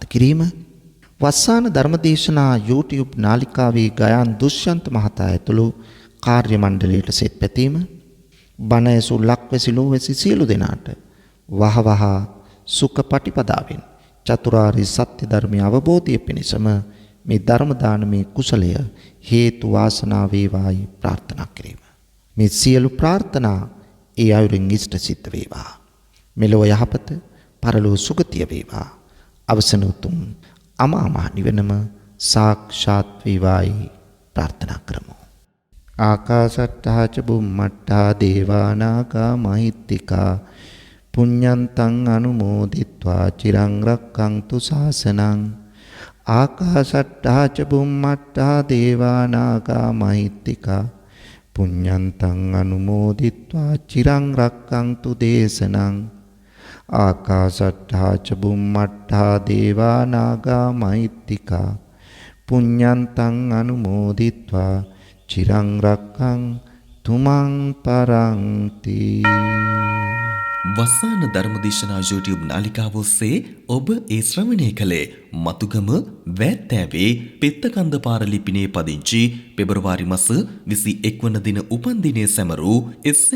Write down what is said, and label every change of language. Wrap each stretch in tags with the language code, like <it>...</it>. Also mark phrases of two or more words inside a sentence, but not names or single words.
<si>කිරීම, වස්සාන ධර්මදේශනා YouTube නාලිකාවේ ගයාන් දුෂ්‍යන්ත මහතා ඇතුළු කාර්ය මණ්ඩලයට සෙත් පැතීම, බණ ඇසූ ලක්වැසි ලෝවැසි සියලු දෙනාට වහවහ සුඛ පටිපදාවෙන් චතුරාර්ය සත්‍ය ධර්මය අවබෝධය පිණිසම මේ ධර්ම දානමේ කුසලය හේතු වාසනා වේවායි ප්‍රාර්ථනා කිරීම. මේ සියලු ප්‍රාර්ථනා ඒ අයුරින් ඉෂ්ට සිද්ධ වේවා. මෙලොව යහපත, පරලොව සුගතිය වේවා. අවසන උතුම් අමා මහ නිවනම සාක්ෂාත් වේවායි ප්‍රාර්ථනා කරමු.</si> <pi>ආකාසට්ටා ච බුම්මට්ටා දේවානාගා මහිත්‍තිකා පුඤ්ඤන්තං අනුමෝදිත්වා චිරං රක්ඛන්තු ශාසනං. ආකාසට්ටා ච බුම්මට්ටා දේවානාගා මහිත්‍තිකා පුඤ්ඤන්තං අනුමෝදිත්වා චිරං රක්ඛන්තු දේශනං. ආකාසට්ටා ච බුම්මට්ටා දේවානාගා මහිත්‍තිකා පුඤ්ඤන්තං අනුමෝදිත්වා චිරං රක්ඛන්තු මං පරන්ති.</pi> <si>වස්සාන ධර්මදේශනා YouTube නාලිකාව ඔස්සේ ඔබ ඒ ශ්‍රවණය කළේ මතුගම වැත්තෑවේ පෙත්තකන්ද පාර ලිපිනේ පදිංචි පෙබරවාරි මාස 21 වන දින උපන්දිනය සැමරූ එස්.එම්.</si>